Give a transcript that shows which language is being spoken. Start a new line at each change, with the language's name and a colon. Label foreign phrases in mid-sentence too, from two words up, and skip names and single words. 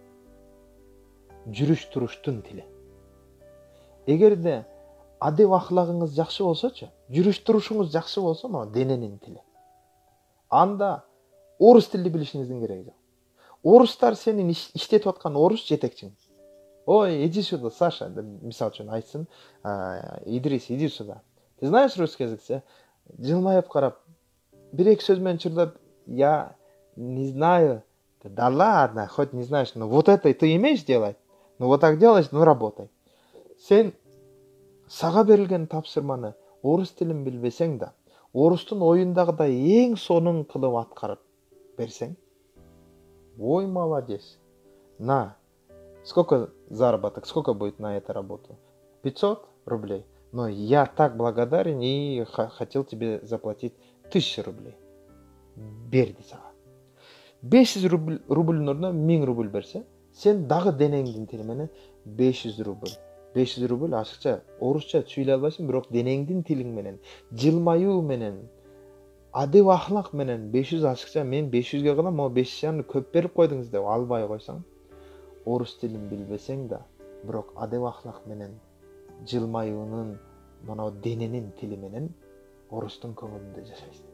Kyrgyz: Жүрүш туруштун тили. Эгерде адеп аклагыңыз жакшы болсочу, жүрүш турушуңуз жакшы болсо, мону дененин тили. Анда орус тилди билишиңиздин кереги жок. Орустар сенин иштетип аткан орус жетекчиң. Ой,
Russian: иди сюда, Саша,
Kyrgyz: мисал үчүн айтсын, Идрис,
Russian: иди сюда. Ты знаешь русский язык?
Kyrgyz: Жылмайып карап, бир-эки сөз менен чурдап,
Russian: я не знаю. Да ладно, хоть не знаешь, но вот это ты имеешь делать. Ну вот так делаешь, ну работай.
Kyrgyz: Сен сага берилген тапшырманы орус тилин билбесең да, орустун оюндагыдай эң сонун кылып аткарып берсең, ой,
Russian: молодец. На, сколько заработок, сколько будет на эту работу? 500 рублей. Но я так благодарен и хотел тебе заплатить 1000 рублей.
Kyrgyz: Берди сага. 500 рубльдин ордуна 1000 рубль берсе, сен дагы денеңдин тили менен 500 рубль. 500 рубль ашыкча, орусча сүйлөй албайсың, бирок денеңдин тилиң менен, жылмаюу менен, адеп ахлак менен 500 ашыкча, мен 500ге кылам, о 500 көп берип койдуңуз деп албай койсоң, орус тилин билбесең да, бирок адеп ахлак менен, жылмаюунун, мына дененин тили менен орустун көңүлүндө жашайсың.